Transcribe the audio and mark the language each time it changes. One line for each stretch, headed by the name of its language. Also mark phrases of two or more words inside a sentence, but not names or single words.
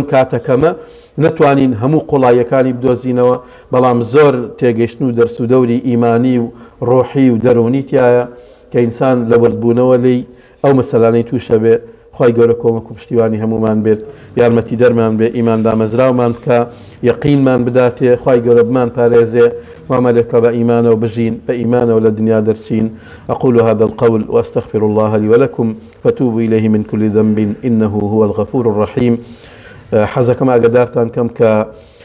Central Kurdish: کاتەکەمە نەتوانین هەموو قوڵایەکانی بدۆزینەوە بەڵام زۆر تێگەیشتن و دەرس و دەوری ئیمانی و ڕۆحی و دەرونی تایە کە ئینسان لە وردبوونەوە لی ئەو مەسەلانەی تووشە بێ خی گەورە کۆمەک و پشتیوانی هەمومان بێت یارمەتی دەرمان بێ ئیمان دامەزراومان بکە یەقینمان بداتێ خی گەورە بمان پارێزێ وامەلێکە بە ئیمانەوە بژین بە ئیمانەوە لە دنیا دەرچین
Arabic: أقول هذا القول وأستغفر الله لي ولكم فتوبوا إليه من كل ذنب إنه هو الغفور الرحيم
Central Kurdish: حەزەکەم ئاگادارتان کەم کە